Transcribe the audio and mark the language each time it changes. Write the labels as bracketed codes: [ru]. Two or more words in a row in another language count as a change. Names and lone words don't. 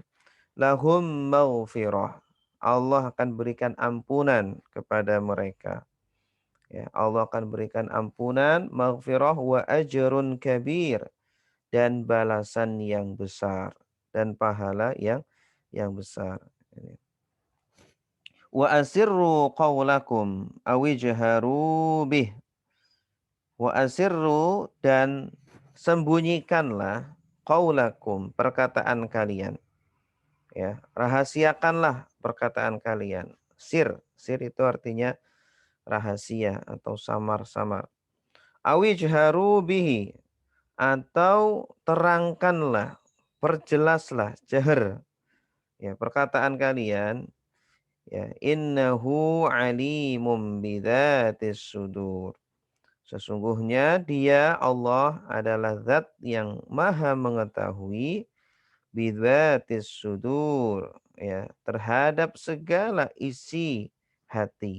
[ar] لهم مغفرة. [id] Allah akan berikan ampunan kepada mereka. Ya, Allah akan berikan ampunan, [ar] مغفرة وأجر كبير, [id] dan balasan yang besar dan pahala yang besar. [ar] وأسروا قولكم أو اجهروا به. وأسروا, [id] dan sembunyikanlah qaulakum, perkataan kalian. Ya, rahasiakanlah perkataan kalian. Sir itu artinya rahasia atau samar-samar. [ar] أو اجهروا به, [id] atau terangkanlah, perjelaslah, jahr, ya, perkataan kalian, ya, [ar] إنه عليم بذات الصدور. [id] Sesungguhnya dia Allah adalah zat yang maha mengetahui [ar] بذات الصدور, [id] ya, terhadap segala isi hati.